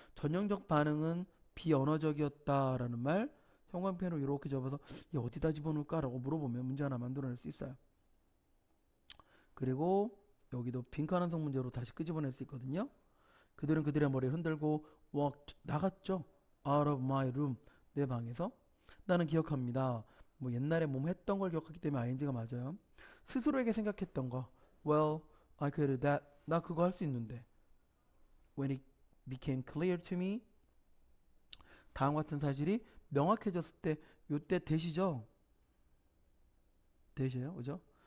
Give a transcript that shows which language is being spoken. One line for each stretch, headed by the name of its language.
Korean: 전형적 반응은 비언어적이었다라는 말, 형광펜으로 이렇게 접어서 이 어디다 집어넣을까라고 물어보면 문제 하나 만들어낼 수 있어요. 그리고 여기도 빈칸 성 문제로 다시 끄집어낼 수 있거든요. 그들은 그들의 머리를 흔들고
English: walked,
Korean: 나갔죠.
English: out of my room,
Korean: 내 방에서. 나는 기억합니다. 뭐 옛날에 몸 했던 걸 기억하기 때문에 ing가 맞아요. 스스로에게 생각했던 거.
English: Well, I could do that.
Korean: 나 그거 할 수 있는데.
English: When it became clear to me,
Korean: 다음과 같은 사실이 명확해졌을 때, 요때 대시죠. 대시예요, 그죠?